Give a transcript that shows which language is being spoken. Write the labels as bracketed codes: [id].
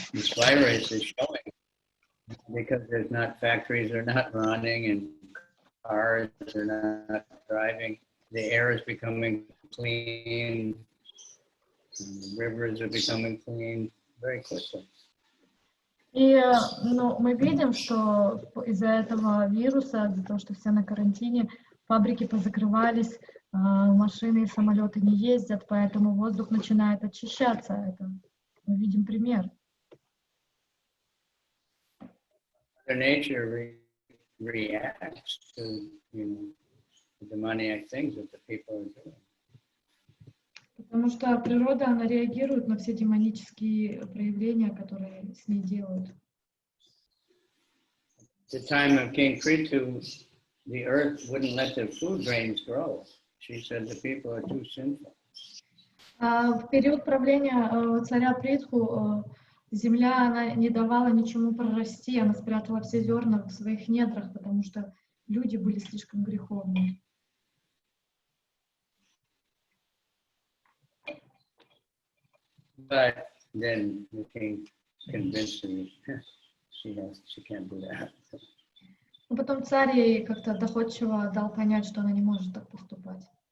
[en] This virus is showing because there's not factories are not running and cars are not driving. The air is becoming clean. The rivers are becoming clean very quickly. [ru] И мы видим, что из-за этого вируса, из-за того, что все на карантине, фабрики позакрывались, машины и самолеты не ездят, поэтому воздух начинает очищаться. Это мы видим пример. [en] Nature reacts to, the demoniac things that the people are doing. [ru] Потому что природа, она реагирует на все демонические проявления, которые с ней делают. [en] At the time of King Prithu, the earth wouldn't let the food grains grow. She said the people are too sinful. [ru] В период правления царя Притху земля она не давала ничему прорасти, она спрятала все зерна в своих недрах, потому что люди были слишком греховны. [en] But then the king convinced her she can't do that. [ru] Но потом царь ей как-то доходчиво дал понять, что она не может так поступать.